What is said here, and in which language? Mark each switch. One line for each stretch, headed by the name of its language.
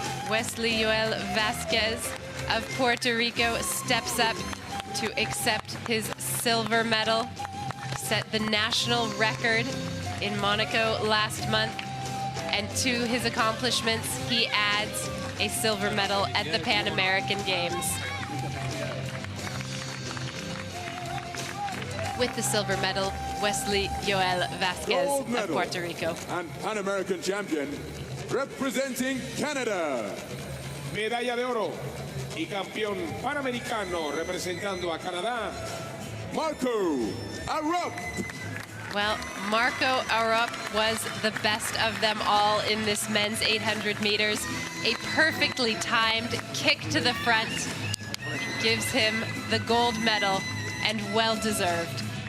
English: Wesley Joel Vázquez of Puerto Rico steps up to accept his silver medal, set the national record in Monaco last month, and to his accomplishments, he adds a silver medal at the Pan American Games. With the silver medal, Wesley Joel Vázquez of Puerto Rico. And Pan American champion, representing Canada.
Spanish: Medalla de oro y campeón panamericano representando a Canadá, Marco Arup.
English: Well, Marco Arup was the best of them all in this men's 800 meters. A perfectly timed kick to the front gives him the gold medal, and well deserved.